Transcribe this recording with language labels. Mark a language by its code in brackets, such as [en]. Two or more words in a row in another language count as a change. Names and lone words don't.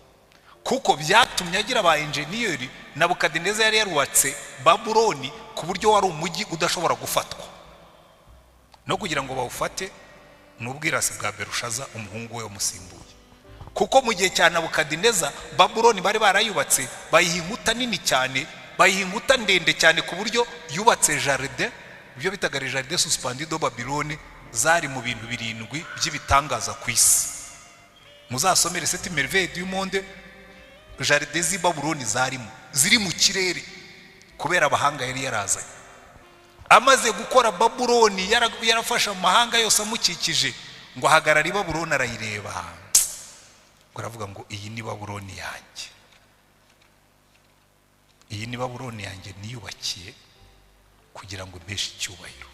[rw] Kuko byatumye agira aba engineer. Nabukadineza yari yarubatse Babuloni ku buryo wari umujyi udashobora gufatwa, no kugira ngo bawufate n'ubwirasi bwa Berushaza umuhungu we umusimbuye. Kuko mu gihe cya Nabukadineza Babuloni bari barayubatse, bayiha inkuta nini cyane, bayiha inkuta ndende cyane ku buryo yubatse jardin, ibyo bitaga [fr] jardin suspendue de Babylone, [rw] zari mu bintu 7 by'ibitangaza ku isi. Muzasomere [fr] Sept Merveilles du monde, [rw] jardin z'i Babuloni ziri mu kirere kubera abahanga yari yarazanye. Amaze gukora Babuloni, yarafasha amahanga yose amukikije, ngo hagarara i Babuloni arayireba, ngo aravuga ngo iyi ni Babuloni yanjye, iyi ni Babuloni yanjye niyubakiye kugira ngo mpeshe icyubahiro.